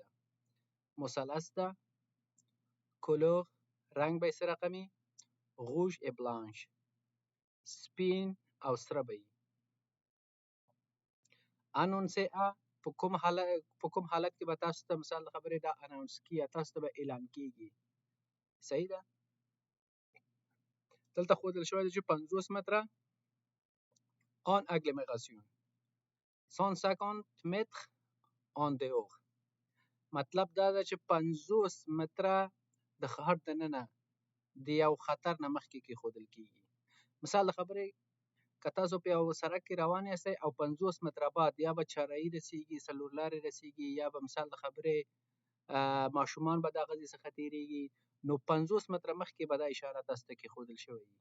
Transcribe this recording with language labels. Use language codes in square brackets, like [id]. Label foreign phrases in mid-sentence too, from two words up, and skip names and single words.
[ps] مثلث ده، کلور رنګ به یې څه رقمي [fr] rouge et blanche, [ps] سپین او سره به یي. انونسه په کوم حالت کې به تاسو ته مثال د خبرې دا اناونس کیږي، تاسو ته به اعلان کیږي. صحیح ده. دلته ښودل شوی دی چې 50 متره [fr] en agglomération [ps] 150 متر [fr] en dehors. [ps] مطلب دا ده چې 50 متره د ښار دننه د یو خطر نه مخکې کېښودل کیږي. مثال د خبرې که تاسو په یو سړک کې روان یاستئ او 50 متره بعد یا به چارهایي رسیږي، څلور لارې رسیږي یا به مثال د خبرې ماشومان به د هغه ځای څخه تېرېږي، نو 50 متره مخکې به دا اشاره تاسو ته کېښودل شوې وي.